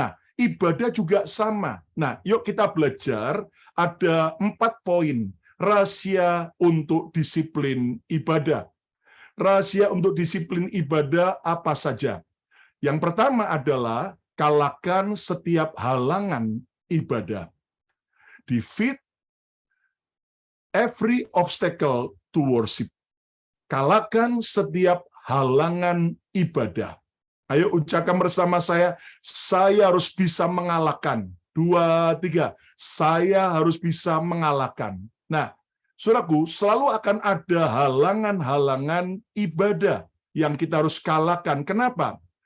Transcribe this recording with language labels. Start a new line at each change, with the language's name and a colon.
Indonesian: Nah, ibadah juga sama. Nah, yuk kita belajar, ada 4 poin rahasia untuk disiplin ibadah. Rahasia untuk disiplin ibadah apa saja? Yang pertama adalah kalahkan setiap halangan ibadah.
English: Defeat every obstacle to worship.
Indonesian: Kalahkan setiap halangan ibadah. Ayo ucapkan bersama saya harus bisa mengalahkan. 2, 3, saya harus bisa mengalahkan. Nah, saudaraku, selalu akan ada halangan-halangan ibadah yang kita harus kalahkan. Kenapa?